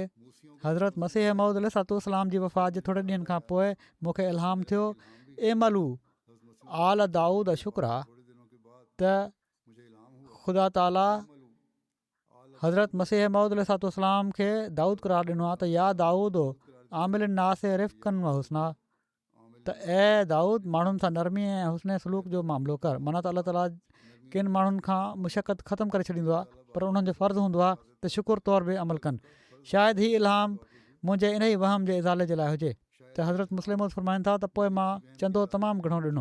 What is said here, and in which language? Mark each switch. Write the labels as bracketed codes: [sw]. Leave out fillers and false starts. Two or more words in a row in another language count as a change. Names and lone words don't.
[sd] हज़रत मसीह मौद अलैहिस्सलाम जी वफ़ात जे थोरे ॾींहंनि खां पोइ मूंखे इल्हाम थियो, [ar] اعملوا آل داود شكرا, [sd] त ख़ुदा ताला हज़रत मसीह मौद अलैहिस्सलाम खे दाऊद करार ॾिनो आहे त [ar] يا داود عامل الناس رفقا وحسنا, [sd] त ऐं दाऊद माण्हुनि सां नरमी ऐं हुस्न सलूक जो मामिलो कर। माना त अलाह ताला किन माण्हुनि खां मुशक़त ख़तमु करे छॾींदो आहे, पर उन्हनि जो फ़र्ज़ु हूंदो आहे त शुकुर तौर बि अमल कनि। शायदि हीउ इल्हाम मुंहिंजे इन ई वहम जे इज़ाले जे लाइ हुजे त हज़रत मुस्लिम फरमाइनि था त पोइ मां चंदो तमामु घणो ॾिनो।